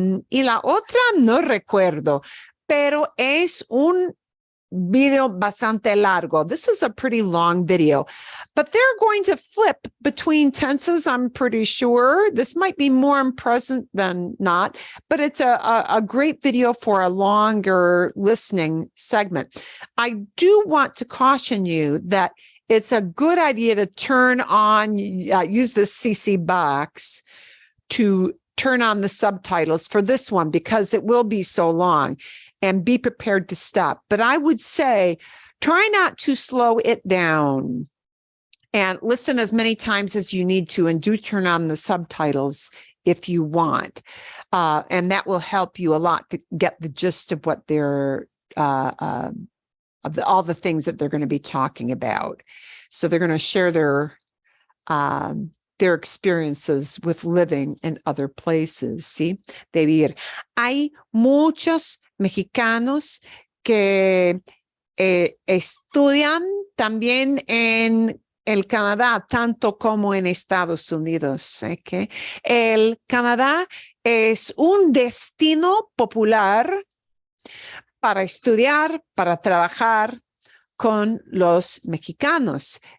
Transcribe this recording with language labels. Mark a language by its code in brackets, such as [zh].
[es] Y la otra no recuerdo, pero es un video bastante largo. [en] This is a pretty long video, but they're going to flip between tenses, I'm pretty sure. This might be more in present than not, but it's a great video for a longer listening segment. I do want to caution you that it's a good idea to turn on, use the CC box to turn on the subtitles for this one because it will be so long. And be prepared to stop. But I would say, try not to slow it down and listen as many times as you need to, and do turn on the subtitles if you want. And that will help you a lot to get the gist of what they're, all the things that they're going to be talking about. So they're going to share their experiences with living in other places, ¿sí? [es] De vivir. Hay muchos mexicanos que estudian también en el Canadá, tanto como en Estados Unidos. ¿Okay? El Canadá es un destino popular para estudiar, para trabajar con los mexicanos.